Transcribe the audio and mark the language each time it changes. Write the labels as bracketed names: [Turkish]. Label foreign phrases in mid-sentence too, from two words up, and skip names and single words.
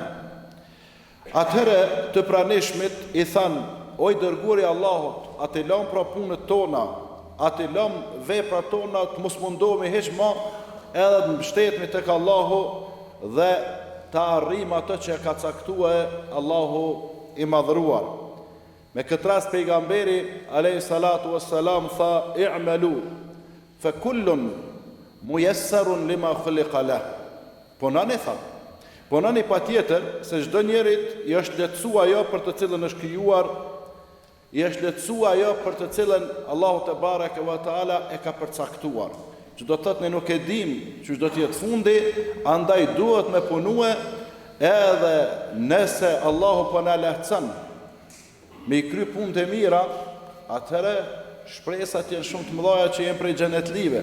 [Albanian] Atëherë të pranishmit I thanë, o I dërguari I Allahut, a të lëm pra punët tona, a të lëm veprat tona, të mos mundohemi hiç më, edhe të mbështetemi tek Allahu dhe ta arrim atë që ka caktuar Allahu I madhruar. Me këtë rast pejgamberi [Arabic] عليه الصلاة والسلام [Albanian] tha: [Arabic] "اعملوا فكل ميسر لما خلق له. [Albanian] Punoni tha. Punoni patjetër se çdo njerit i është lehtësuar ajo për të cilën është krijuar, i është lehtësuar ajo për të cilën Allahu [Arabic] تبارك وتعالى [Albanian] e ka përcaktuar. Që do të thotë ne nuk e dim çu do të jetë fundi, andaj duhet me punue edhe nëse Allahu po na lehtëson me i kry punë të mira, atëherë shpresat janë shumë të mëdha që jenë prej xhenetlive.